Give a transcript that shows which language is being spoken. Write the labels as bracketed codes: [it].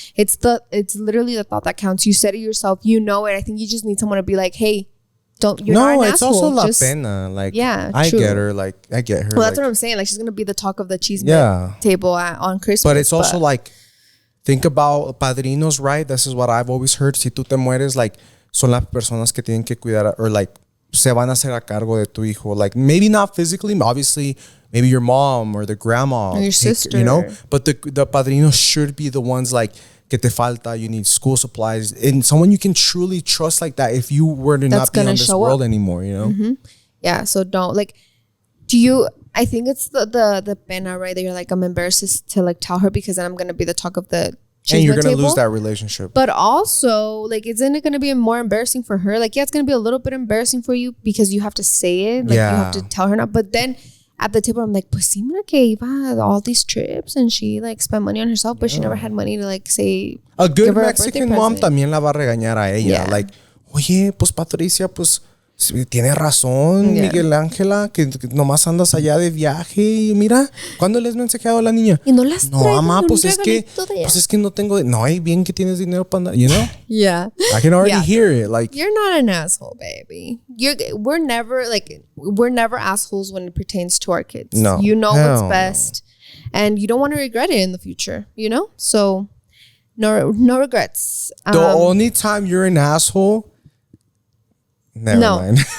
[en] It's literally the thought that counts. You said it yourself, you know it. I think you just need someone to be like, hey, you're not an asshole. Also la pena. Like, yeah, I get her. Like, I get her. Well, that's what I'm saying. Like, she's gonna be the talk of the cheese table on Christmas. But it's also like, think about padrinos, right? This is what I've always heard. [es] Si tú te mueres, like, son las personas que tienen que cuidar, or like, se van a hacer a cargo de tu hijo. [en] Like, maybe not physically, obviously, maybe your mom or the grandma. Or your sister. You know? But the padrinos should be the ones like, que te falta, you need school supplies. And someone you can truly trust like that if you were to not be on this world anymore, you know? Yeah, so don't, like, I think it's the pena, right? That you're like, I'm embarrassed to like tell her because then I'm going to be the talk of the and you're going to lose that relationship. But also, like, isn't it going to be more embarrassing for her? Like, yeah, it's going to be a little bit embarrassing for you because you have to say it. Like, you have to tell her not. But then at the table, I'm like, pues sí, mira que iba all these trips and she, like, spent money on herself, but she never had money to, like, say. [es] A good Mexican mom también la va a regañar a ella. Yeah. Like, oye, pues Patricia, pues tiene razón, Miguel Ángela, que nomás andas allá de viaje y mira, ¿cuándo les mensajeado a la niña? Y no las no, mamá, pues es que no tengo, no, hay bien que tienes dinero para andar, you know? [en] Yeah. I can already hear it. Like, you're not an asshole, baby. We're never assholes when it pertains to our kids. No. You know what's best and you don't want to regret it in the future, you know? So no regrets. The only time you're an asshole, never mind.